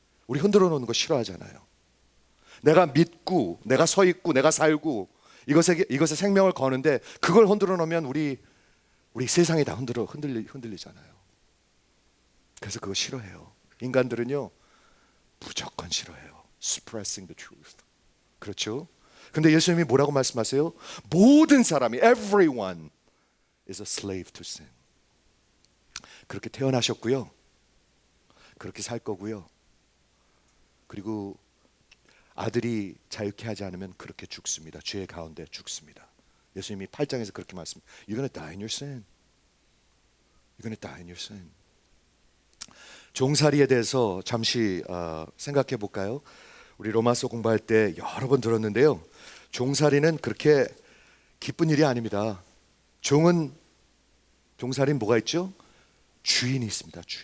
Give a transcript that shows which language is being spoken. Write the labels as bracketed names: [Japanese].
[Korean] 우리 흔들어 놓는 거 싫어하잖아요. 내가 믿고 내가 서 있고 내가 살고 이것에 생명을 거는데, 그걸 흔들어 놓으면 우리 세상이 다 흔들리잖아요. 그래서 그거 싫어해요. 인간들은요, 무조건 싫어해요. [English] suppressing the truth. [Korean] 그렇죠? 근데 예수님이 뭐라고 말씀하세요? 모든 사람이, [English] everyone is a slave to sin. [Korean] 그렇게 태어나셨고요, 그렇게 살 거고요, 그리고 아들이 자유케 하지 않으면 그렇게 죽습니다. 죄의 가운데 죽습니다. 예수님이 8장에서 그렇게 말씀합니다. [English] You're going to die in your sin. You're going to die in your sin. [Korean] 종살이에 대해서 잠시 생각해 볼까요? 우리 로마서 공부할 때 여러 번 들었는데요, 종살이는 그렇게 기쁜 일이 아닙니다. 종살이는 뭐가 있죠? 주인이 있습니다.